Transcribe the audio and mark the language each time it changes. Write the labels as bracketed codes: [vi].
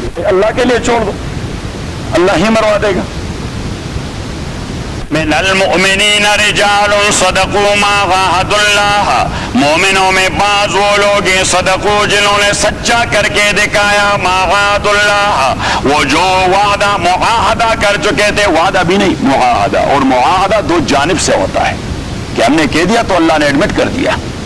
[ur] اللہ کے لیے چھوڑ دو، اللہ ہی مروا دے گا. [ar] من المؤمنین رجال صدقوا ما عاهدوا اللہ. [ur] مومنوں میں بعض وہ لوگ ہیں صدقوا جنہوں نے سچا کر کے دکھایا، [ar] ما عاهدوا اللہ، [ur] وہ جو وعدہ معاہدہ کر چکے تھے. وعدہ بھی نہیں، معاہدہ. اور معاہدہ دو جانب سے ہوتا ہے کہ ہم نے کہہ دیا تو اللہ نے ایڈمٹ کر دیا.